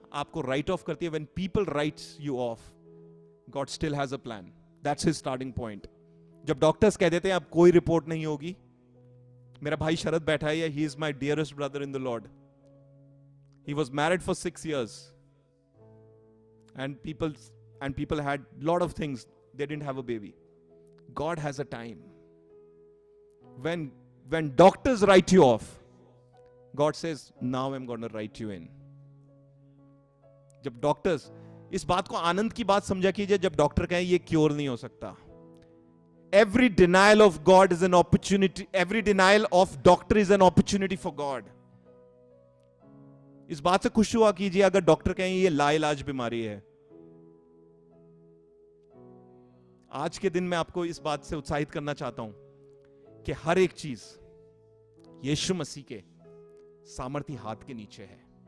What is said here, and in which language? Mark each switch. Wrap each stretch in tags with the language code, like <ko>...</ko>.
<hi>आपको right of करती है,</hi> <en>when people writes you off, God still has a plan. That's his starting point.</en> <hi>जब doctors कह देते हैं अब कोई रिपोर्ट नहीं होगी, मेरा भाई शरद बैठा है,</hi> <en>he is my dearest brother in the Lord. He was married for 6 years, and people had lot of things, they didn't have a baby. God has a time. When doctors write you off, God says, now I'm going to write you in.</en> <hi>जब doctors, इस बात को आनंद की बात समझा कीजिए, जब doctor कहें ये क्योर नहीं हो सकता.</hi> <en>Every denial of God is an opportunity. Every denial of doctor is an opportunity for God.</en> <hi>इस बात से खुश हुआ कीजिए अगर डॉक्टर कहें ये लाइलाज बीमारी है. आज के दिन मैं आपको इस बात से उत्साहित करना चाहता हूं कि हर एक चीज यीशु मसीह के सामर्थी हाथ के नीचे है.</hi>